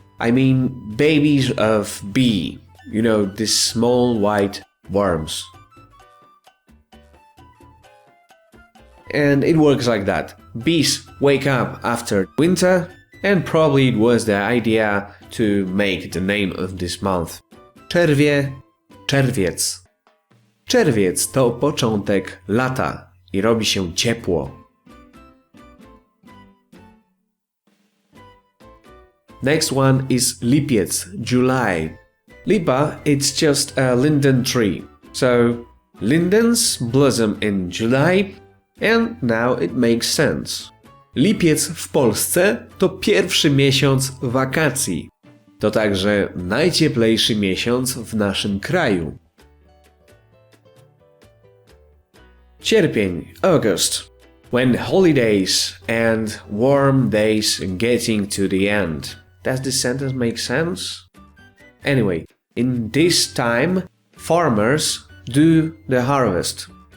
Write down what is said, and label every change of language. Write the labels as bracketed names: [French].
[English] I mean babies of bee. These small white worms. And it works like that. Bees wake up after winter, and probably it was the idea to make the name of this month. [Polish] Czerwie, czerwiec. Czerwiec to początek lata i robi się ciepło. [English] Next one is Lipiec July. Lipa, it's just a linden tree. So lindens blossom in July, and now it makes sense. [Polish] Lipiec w Polsce to pierwszy miesiąc wakacji. To także najcieplejszy miesiąc w naszym kraju. Sierpień, August. [English] When holidays and warm days getting to the end. Does this sentence make sense? Anyway, in this time, farmers do the harvest.